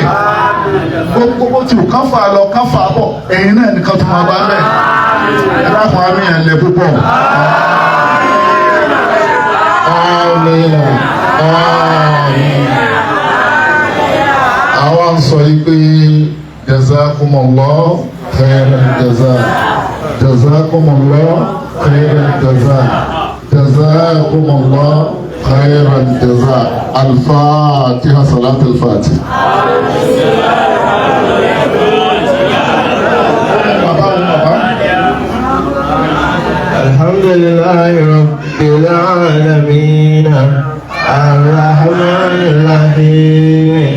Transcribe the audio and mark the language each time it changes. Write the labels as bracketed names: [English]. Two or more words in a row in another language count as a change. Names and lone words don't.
[Yoruba] Gbogbo tí ò kán fà lọ kán fà bọ̀ ẹ̀yin náà ní ká tún máa bá bẹ̀. Ẹ dákun àmì ẹ̀ lẹ púpọ̀. Àwa ń sọ yìí pé [Arabic] جزاكم الله خيرا جزاء. جزاكم الله خير الجزاء جزاكم الله خير الجزاء. الفاتحة. صلاة الفاتحة. الحمد لله رب العالمين الرحمن الرحيم